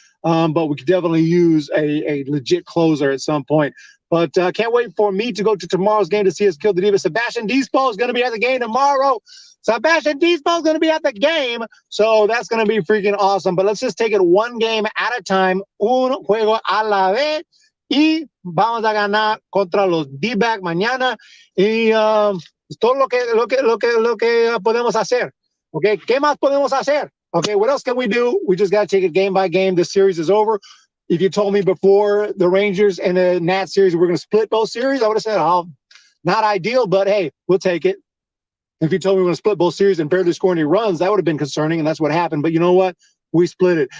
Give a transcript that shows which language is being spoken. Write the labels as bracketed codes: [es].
[en] But we could definitely use a legit closer at some point. But can't wait for me to go to tomorrow's game to see us kill the Diva. Sebastian Dispo is going to be at the game tomorrow. Sebastian Dispo is going to be at the game. So that's going to be freaking awesome. But let's just take it one game at a time. [es] Un juego a la vez. Y vamos a ganar contra los D-back mañana. Y todo lo que podemos hacer. Okay, ¿qué más podemos hacer? [en] Okay, what else can we do? We just got to take it game by game. This series is over. If you told me before the Rangers and the Nats series, we're going to split both series, I would have said, oh, not ideal, but hey, we'll take it. If you told me we're going to split both series and barely score any runs, that would have been concerning, and that's what happened. But you know what? We split it.